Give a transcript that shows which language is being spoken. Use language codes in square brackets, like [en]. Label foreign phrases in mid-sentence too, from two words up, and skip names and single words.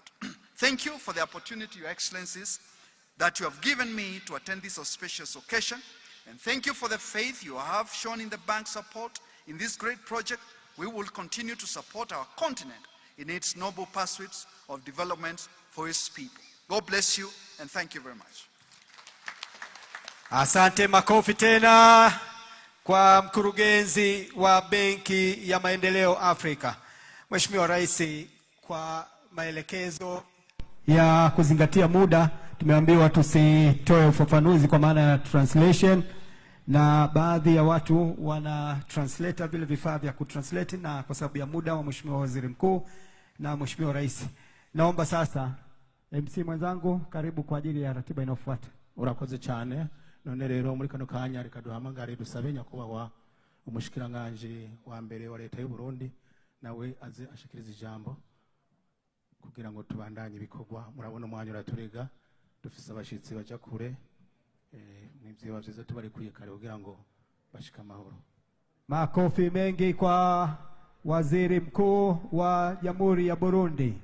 [en] Thank you for the opportunity, Your Excellencies, that you have given me to attend this auspicious occasion. And thank you for the faith you have shown in the bank's support in this great project. We will continue to support our continent in its noble pursuits of development for its people. God bless you, and thank you very much. [sw] Asante, makofi tena kwa mkurugenzi wa Benki ya Maendeleo Afrika. Mheshimiwa Rais, kwa maelekezo ya kuzingatia muda, tumeambiwa tusitoe ufafanuzi kwa maana ya translation, na baadhi ya watu wana translator vile vifaa vya kutranslate, na kwa sababu ya muda wa Mheshimiwa Waziri Mkuu na Mheshimiwa Rais, naomba sasa MC mwenzangu karibu kwa ajili ya ratiba inayofuata. [rn] Urakoze cyane. None rero muri kano kanya reka duhamagare dusabe nyakubahwa umushikiranganje wa mbere wa leta y'u Burundi nawe aze ashikiriza ijambo kugira ngo tubandanye ibikorwa. Murabona umwanya uraturega, dufise abashitsi baja kure, n'ivyo bavyiza tubari kuye kare kugira ngo bashika amahoro. [sw] Makofi mengi kwa Waziri Mkuu wa Jamhuri ya Burundi.